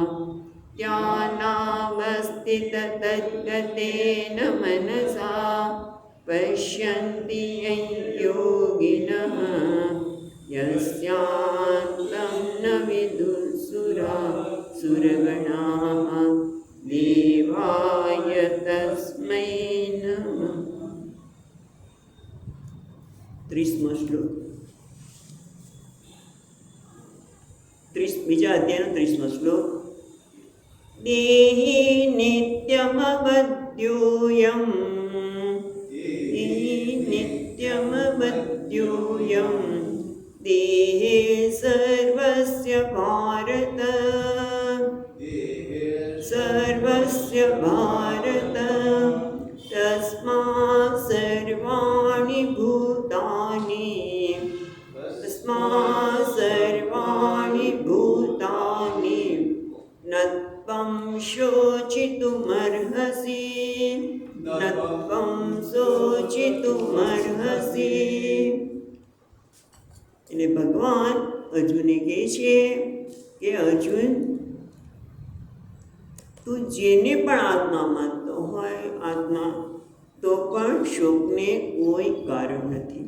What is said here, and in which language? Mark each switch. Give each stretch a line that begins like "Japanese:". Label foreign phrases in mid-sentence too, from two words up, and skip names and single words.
Sanskrit: ध्यानावस्थिततद्गतेन मनसा पश्यन्ति यं योगिनः यस्यान्तं न विदुःसुरगणाः देवाय तस्मै नमः।
Gujarati: 30મો શ્લોક બીજા અધ્યાયનો 30મો શ્લોક।
Sanskrit: देही नित्यमवद्योयं नित्यमवद्योऽयं देहे सर्वस्य भारत सर्वस्य भारत तस्मात् सर्वाणि भूतानि न त्वं शोचितुमर्हसि
Gujarati: એટલે ભગવાન અર્જુનને કહે છે કે અર્જુન, તું જેને પણ આત્મા માનતો હોય આત્મા, તો પણ શોકને કોઈ કારણ નથી।